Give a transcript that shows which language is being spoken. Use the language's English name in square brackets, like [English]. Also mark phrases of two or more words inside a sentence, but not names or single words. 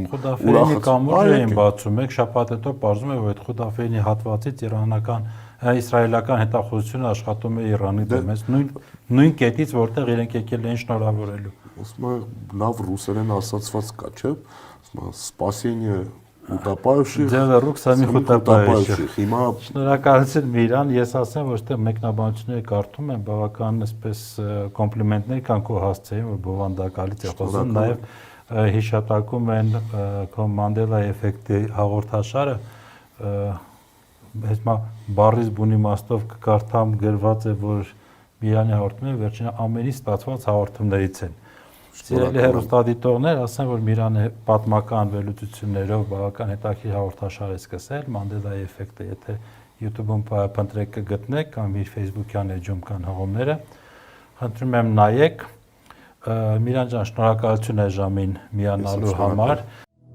[Armenian] Խուդաֆերինի կամուրջ էին բացում, մեկ շաբաթ հետո պարզվում է, որ այդ Խուդաֆերինի հատվածից իսրայելական հետախուզությունը աշխատում է Իրանի դեմ, նույն կետից, որտեղ իրենք եկել էին շնորհավորելու։ Ասում եմ, լավ ռուսերեն ասացված կա, չէ՞։ Ասում եմ, [Russian] спасение утопающих, дело рук самих утопающих։ [Armenian] Հիմա շնորհակալություն Միրան, ես ասեմ, որ այդտեղ մեկնաբանությունները կարդում եմ, բավական այսպես կոմպլիմենտներ կան քո հասցեին, որ բովանդակալից է խոսում, նաև հիշատակում են քո Մանդելա էֆեկտի հաղորդաշարը, հիմա բառից բունի մաստով կկարդամ գրված է, որ Միրանի հաղորդումները վերջինը ամենից ստացված հաղորդումներից են։ Սիրելի հեռուստադիտողներ, ասեմ, որ Միրանը պատմական վերլուծություններով բավական հետաքրքիր հաղորդաշար է սկսել, Մանդելայի էֆեկտը, եթե YouTube-ում փնտրեք կգտնեք, կամ իր Facebook-յան էջում կան հաղորդումները, խնդրում եմ նայեք։ Միրան ջան, շնորհակալություն այս ժամին միանալու համար։